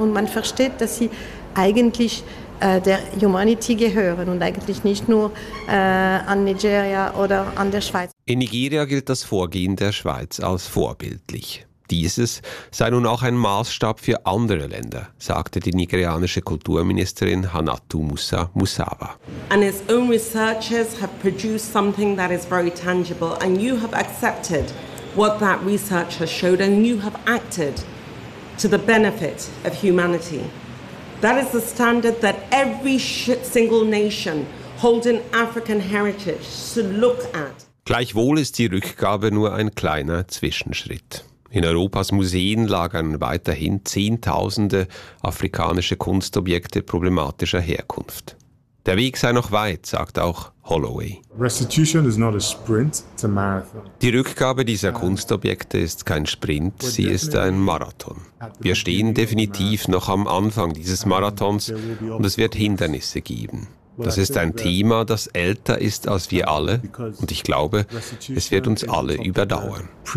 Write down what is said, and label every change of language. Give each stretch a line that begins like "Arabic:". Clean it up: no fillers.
German: Und man versteht, dass sie eigentlich der Humanity gehören und eigentlich nicht nur an Nigeria oder an der Schweiz. In Nigeria gilt das Vorgehen der Schweiz als vorbildlich. Dieses sei nun auch ein Maßstab für andere Länder, sagte die nigerianische Kulturministerin Hanatu Musa Musawa.
English: And its own researchers have produced something that is very tangible, and you have accepted what that research has showed, and you have acted to the benefit of humanity. That is the standard that every single nation holding African heritage should look at.
German: Gleichwohl ist die Rückgabe nur ein kleiner Zwischenschritt. In Europas Museen lagern weiterhin Zehntausende afrikanische Kunstobjekte problematischer Herkunft. Der Weg sei noch weit, sagt auch Holloway.
English: Restitution is not a sprint, it's a marathon.
German: Die Rückgabe dieser Kunstobjekte ist kein Sprint, sie ist ein Marathon. Wir stehen definitiv noch am Anfang dieses Marathons und es wird Hindernisse geben. Das ist ein Thema, das älter ist als wir alle, und ich glaube, es wird uns alle überdauern.